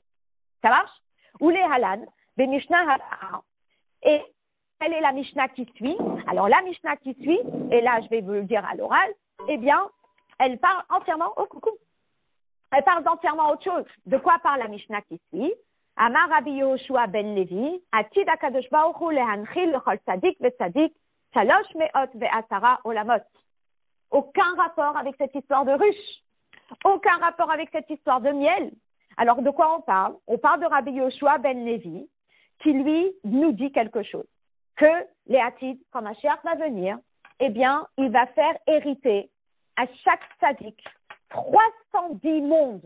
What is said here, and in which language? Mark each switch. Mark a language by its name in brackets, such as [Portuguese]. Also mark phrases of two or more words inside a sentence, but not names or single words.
[French] Ça marche? Ou les Halan, des Mishnah Halan. Et quelle est la Mishnah qui suit? Alors, la Mishnah qui suit, et là, je vais vous le dire à l'oral, eh bien, elle parle entièrement, oh coucou, elle parle entièrement autre chose. De quoi parle la Mishnah qui suit? [Hebrew] אמר רבי יהושע בן לוי, עתיד הקדוש ברוך הוא להנחיל לכל צדיק וצדיק, שלוש מאות ועשרה עולמות. [French] Aucun rapport avec cette histoire de ruche. Aucun rapport avec cette histoire de miel. Alors, de quoi on parle? On parle de Rabbi Yehoshua ben Levi, qui lui nous dit quelque chose. Que les Hatid, quand Mashiach va venir, eh bien, il va faire hériter à chaque tzaddik 310 mondes.